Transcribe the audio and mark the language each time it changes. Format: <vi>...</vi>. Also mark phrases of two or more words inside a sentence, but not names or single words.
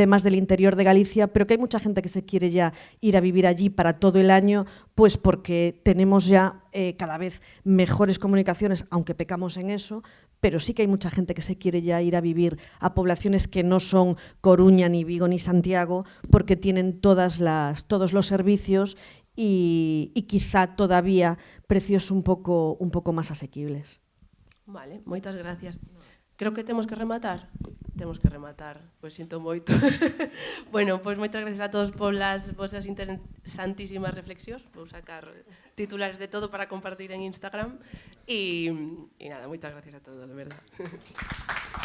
<es>más del interior de Galicia, pero que hay mucha gente que se quiere ya ir a vivir allí para todo el año, pues porque tenemos ya cada vez mejores comunicaciones, aunque pecamos en eso, pero sí que hay mucha gente que se quiere ya ir a vivir a poblaciones que no son Coruña, ni Vigo, ni Santiago, porque tienen todos los servicios y quizá todavía precios un poco más asequibles. Vale,</es> <gl>moitas gracias. Creo que temos que rematar. Temos que rematar, pois sinto moito. Bueno, pois moitas gracias a todos polas vosas interesantísimas reflexións. Vou sacar titulares de todo para compartir en Instagram. E nada, moitas gracias a todos, de verdade.</gl>